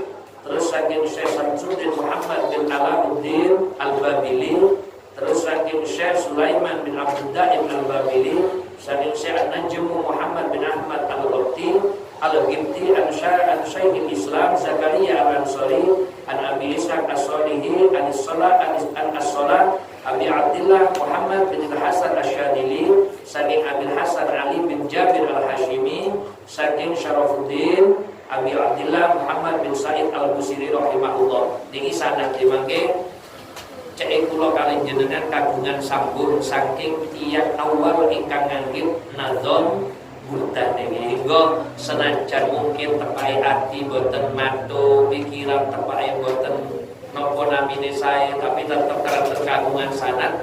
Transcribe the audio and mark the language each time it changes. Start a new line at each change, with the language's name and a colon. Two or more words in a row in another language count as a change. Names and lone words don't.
Javanese: Terus saking Syekh Samsuddin Muhammad bin Alamuddin Al-Babili. Terus saking Syekh Sulaiman bin Abdul Daim Al-Babili. Saking Syekh Najmu Muhammad bin Ahmad Al-Ghibti Al-Ghibti an Syaikhul Islam Zakaria Al-Ansari an Abi Ishaq As-Solihi an As-Salah Abi Abdullah Muhammad bin Hasan Asyadili saking Abi Hasan Ali bin Jabir Al-Hashimi saking Syarafuddin Abi Abdullah Muhammad bin Said Al-Busiri rahimahullah. Niki sanad dimangke cek kula kalih jenengan kagungan sambung saking tiyang awal ingkang nganggit nazam burdah niki. Hingga senajan mungkin tepai ati boten matu, pikiran tepai boten napa namine sae, tapi tetep karakter kagungan sanad.